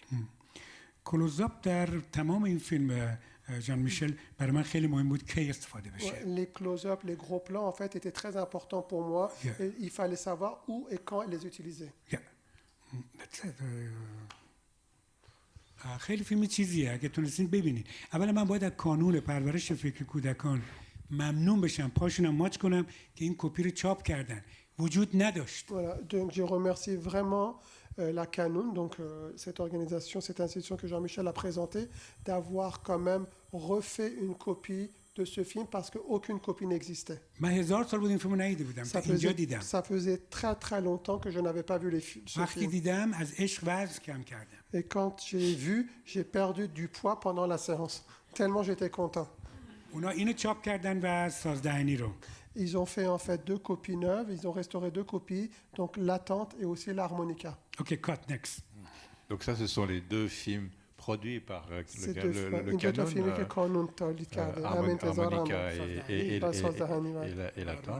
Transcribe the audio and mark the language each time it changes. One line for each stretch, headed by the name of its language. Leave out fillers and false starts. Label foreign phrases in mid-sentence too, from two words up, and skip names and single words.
Persian: کلوزآپ در تمام این فیلم جان میشل برای من خیلی مهم بود کی استفاده بشه.
French: Les close-up, les gros plans en fait étaient très importants pour moi. Et il fallait savoir où et quand les utiliser.
Persian: خیلی فیلم چیزیه اگه تونستین ببینید. اولا من باید از کانون پرورش فکر کودکان ممنون بشم پاشونم ماچ کنم که این کپی رو چاپ کردن وجود نداشت.
French: Voilà, donc je remercie vraiment la Canoun, donc cette organisation, cette institution que Jean-Michel a présentée, d'avoir quand même refait une copie de ce film parce qu'aucune copie n'existait.
Persian: من 1000 سال بود این فیلمو ندیده بودم. اینجا دیدم.
French: Ça faisait très très longtemps que je n'avais pas vu ce film.
Persian: وقتی دیدم از عشق وزن کم کردم.
French: Et quand j'ai vu, j'ai perdu du poids pendant la séance. Tellement j'étais content.
Persian: اونا اینو چاپ کردن و سازدهنی رو.
French: Ils ont fait en fait 2 copies neuves, ils ont restauré 2 copies, donc l'attente et aussi l'harmonica.
English: OK, cut next.
French: Donc ça, ce sont les deux films produits par le Canon, Harmonica et l'attente.